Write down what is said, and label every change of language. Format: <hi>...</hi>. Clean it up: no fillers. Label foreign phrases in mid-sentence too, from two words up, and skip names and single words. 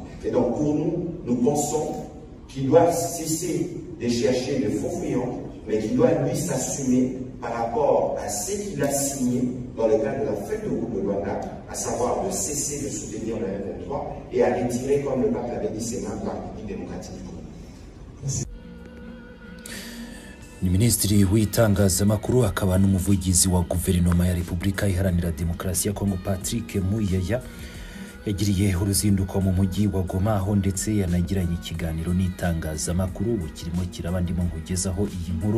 <fr>Et donc pour nous, nous pensons qu'il doit cesser de chercher de faux fuyants, mais qu'il doit lui s'assumer par rapport à ce qu'il a signé dans le cadre de la fête de groupe de Luanda, à savoir de cesser de soutenir le M23 et à retirer, comme le pape l'avait dit, ses mains de la République démocratique du Congo.</fr> <rw>Ni Minisitiri w'itangazamakuru akaba n'umuvugizi wa guverinoma ya Repubulika Iharanira Demokarasi ya Kongo Patrick Muyaya yagiriye uruzinduko mu mujyi wa Goma, aho ndetse yanagiranye ikiganiro n'itangazamakuru kirimo kirabandimo kugezaho iyi nkuru.</rw>